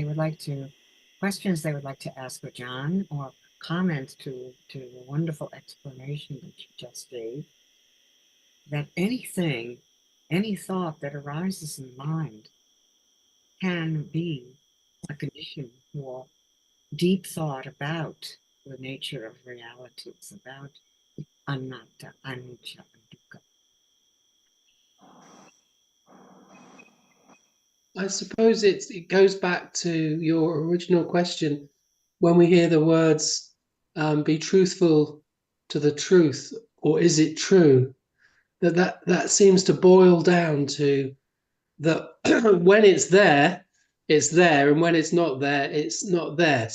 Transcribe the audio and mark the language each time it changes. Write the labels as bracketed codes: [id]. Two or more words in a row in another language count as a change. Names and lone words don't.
[en] would like to, questions they would like to ask Ajahn, or comments to the wonderful explanation that you just gave? That anything, any thought that arises in mind can be a condition for deep thought about the nature of realities, about anatta, anicca, and dukkha. I suppose it goes back to your original question. When we hear the words, be truthful to the truth, or is it true? That seems to boil down to that when it's there, and when it's not there, it's not there.